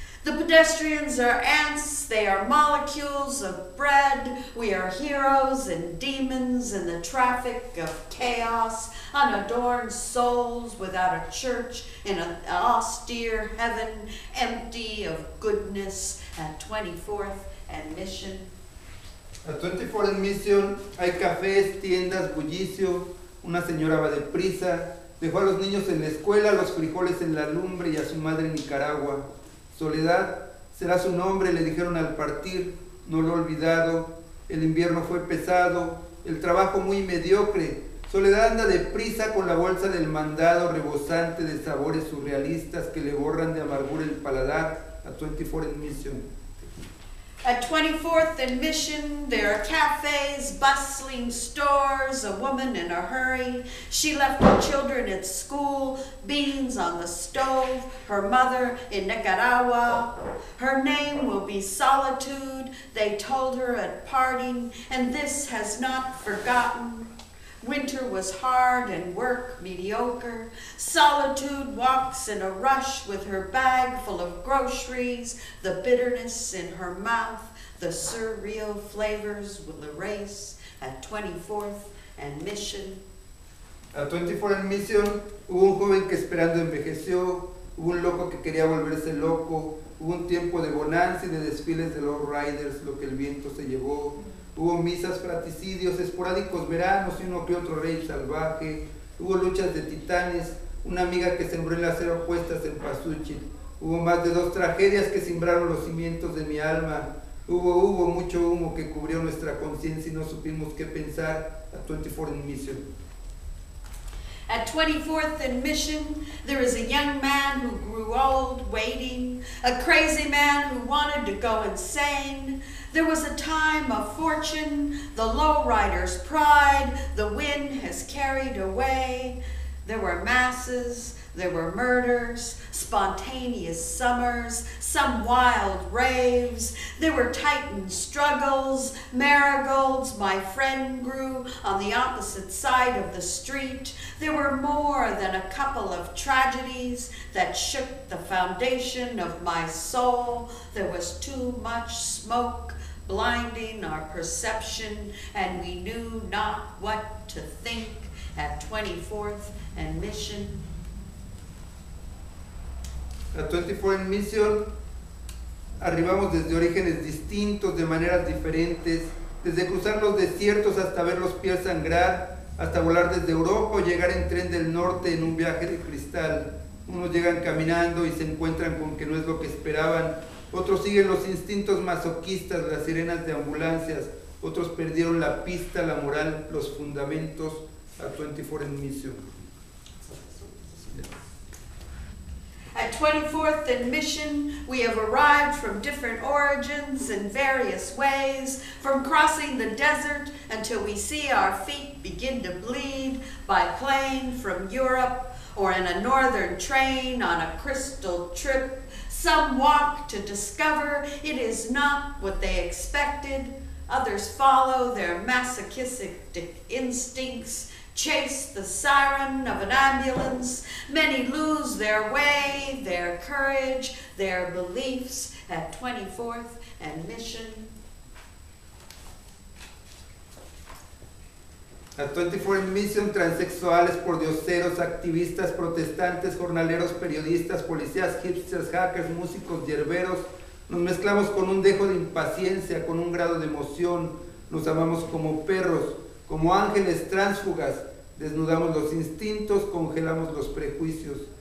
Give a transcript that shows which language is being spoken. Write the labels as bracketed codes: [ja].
[en] The pedestrians are ants, they are molecules of bread. We are heroes and demons in the traffic of chaos, unadorned souls without a church in an austere heaven, empty of goodness. At 24th and Mission. [es] A 24 en Mission hay cafés, tiendas, bullicio. Una señora va deprisa, dejó a los niños en la escuela, los frijoles en la lumbre y a su madre en Nicaragua. Soledad será su nombre, le dijeron al partir, no lo he olvidado. El invierno fue pesado, el trabajo muy mediocre. Soledad anda deprisa con la bolsa del mandado rebosante de sabores surrealistas que le borran de amargura el paladar. A 24 en Mission. [en] At 24th and Mission, there are cafes, bustling stores, a woman in a hurry. She left her children at school, beans on the stove, her mother in Nicaragua. Her name will be Solitude, they told her at parting, and this has not forgotten. Winter was hard and work mediocre. Solitude walks in a rush with her bag full of groceries, the bitterness in her mouth, the surreal flavors will erase. At 24th and Mission. [es] A 24 en Mission hubo un joven que esperando envejeció, hubo un loco que quería volverse loco, hubo un tiempo de bonanza y de desfiles de low riders, lo que el viento se llevó. Hubo misas, fraticidios, esporádicos veranos y uno que otro rey salvaje. Hubo luchas de titanes, una amiga que sembró en la acera puestas en pasuchi. Hubo más de 2 tragedias que simbraron los cimientos de mi alma. Hubo mucho humo que cubrió nuestra conciencia y no supimos qué pensar. A 24 in Mission. [en] At 24th and Mission, there is a young man who grew old waiting, a crazy man who wanted to go insane. There was a time of fortune, the lowrider's pride, the wind has carried away. There were masses, there were murders, spontaneous summers, some wild raves. There were titan struggles, marigolds my friend grew on the opposite side of the street. There were more than a couple of tragedies that shook the foundation of my soul. There was too much smoke blinding our perception, and we knew not what to think. At 24th and Mission. [es] A 24 en Mission arribamos desde orígenes distintos, de maneras diferentes, desde cruzar los desiertos hasta ver los pies sangrar, hasta volar desde Europa o llegar en tren del norte en un viaje de cristal. Unos llegan caminando y se encuentran con que no es lo que esperaban. Otros siguen los instintos masoquistas, las sirenas de ambulancias. Otros perdieron la pista, la moral, los fundamentos. A 24 and Mission. [en] At 24th and Mission, we have arrived from different origins in various ways, from crossing the desert until we see our feet begin to bleed by plane from Europe or in a northern train on a crystal trip. Some walk to discover it is not what they expected. Others follow their masochistic instincts, chase the siren of an ambulance. Many lose their way, their courage, their beliefs at 24th and Mission. At 24 and Mission, [es] transexuales, pordioseros, activistas, protestantes, jornaleros, periodistas, policías, hipsters, hackers, músicos, hierberos, nos mezclamos con un dejo de impaciencia, con un grado de emoción, nos amamos como perros, como ángeles tránsfugas, desnudamos los instintos, congelamos los prejuicios.